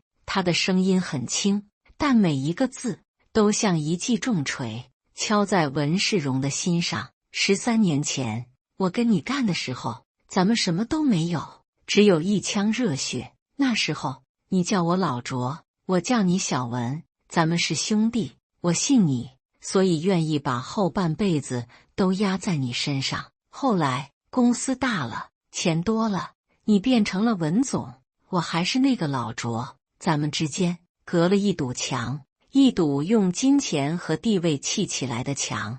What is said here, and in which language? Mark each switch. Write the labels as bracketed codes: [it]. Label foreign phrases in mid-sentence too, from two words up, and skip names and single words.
[zh] 他的聲音很輕，但每一個字都像一記重錘，敲在文世榮的心上。13年前，我跟你幹的時候，咱們什麼都沒有，只有一腔熱血。那時候，你叫我老卓，我叫你小文，咱們是兄弟。我信你，所以願意把後半輩子都壓在你身上。後來，公司大了，錢多了，你變成了文總，我還是那個老卓。咱們之間隔了一堵牆，一堵用金錢和地位砌起來的牆。